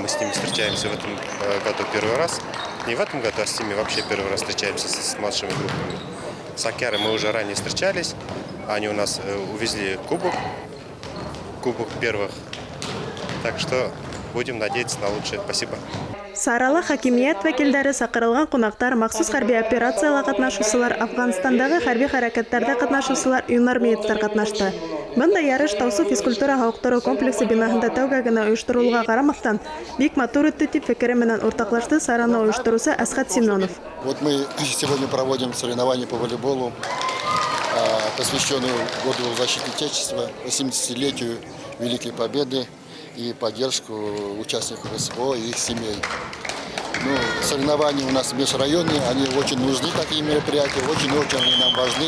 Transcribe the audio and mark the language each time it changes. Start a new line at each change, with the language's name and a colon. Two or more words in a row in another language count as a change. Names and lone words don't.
Russian: Мы с ними встречаемся в этом году первый раз. Не в этом году, а с ними вообще первый раз встречаемся с младшими группами. С Акярой мы уже ранее встречались. Они у нас увезли кубок первых. Так что будем надеяться на лучшее. Спасибо.
Bashkir: Сарала хакимият вәкилдәре саҡырылған ҡунаҡтар, махсус хәрби операцияла ҡатнашыусылар, Афғанстандағы хәрби хәрәкәттәрҙә ҡатнашыусылар, юнармеецтар ҡатнашты. Бындай ярыш Таусу физкультура һауыҡтырыу комплексы бинаһында тәүгә генә ойошторолға ҡарамаҫтан, бик матур үтте тип фекере менән уртаҡлашты сараны ойоштороусы Әсхәт Семенов.
Russian: Мы сегодня проводим соревнования по волейболу, посвященную году защиты Отечества, 80-летию Великой Победы и поддержку участников СВО и их семей. Соревнования у нас межрайонные, они очень нужны, такие мероприятия, очень-очень они нам важны.